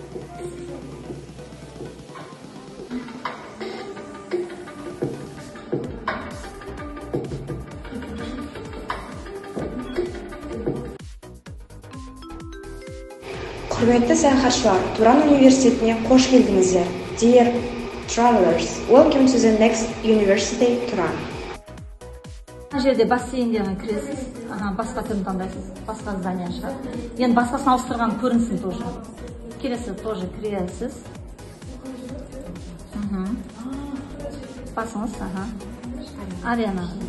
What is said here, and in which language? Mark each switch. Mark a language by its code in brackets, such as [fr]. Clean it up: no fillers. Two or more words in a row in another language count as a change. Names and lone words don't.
[kk] Құрметті саяхатшылар, Туран университетіне қош келдіңіздер. [en] Dear travelers, welcome to the next university, Turan. [kk] Мына жерде бассейндерге кіресіз, басқа түрін таңдайсыз, басқа здания шығар. Енді басқасын ауыстырған көрінсін тоже. Келесі тоже кіресіз. Басыңыз, арена.